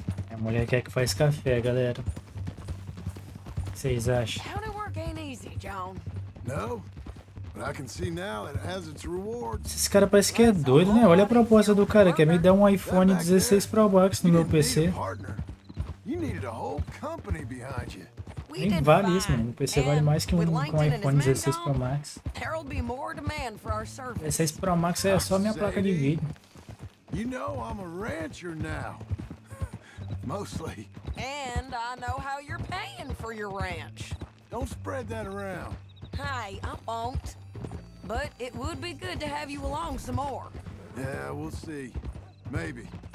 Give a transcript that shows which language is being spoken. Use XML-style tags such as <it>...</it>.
<pt>A mulher quer que faz café, galera. O que vocês acham?</pt> <en>County work ain't easy, John. No, but I can see now it has its rewards.</en> <pt>Esse cara parece que é doido, né? Olha a proposta do cara, quer me dar um iPhone 16 Pro Max no meu PC.</pt> <en>You needed a whole company behind you.</en> <pt>Nem vale isso, mano. O PC vale mais que um iPhone 16 Pro Max.</pt> <en>There'll be more demand for our service.</en> <pt>16 Pro Max é só minha placa de vídeo.</pt> <en>You know I'm a rancher now. Mostly. And I know how you're paying for your ranch. Don't spread that around. Hey, I won't. But it would be good to have you along some more. Yeah, we'll see. Maybe.</en>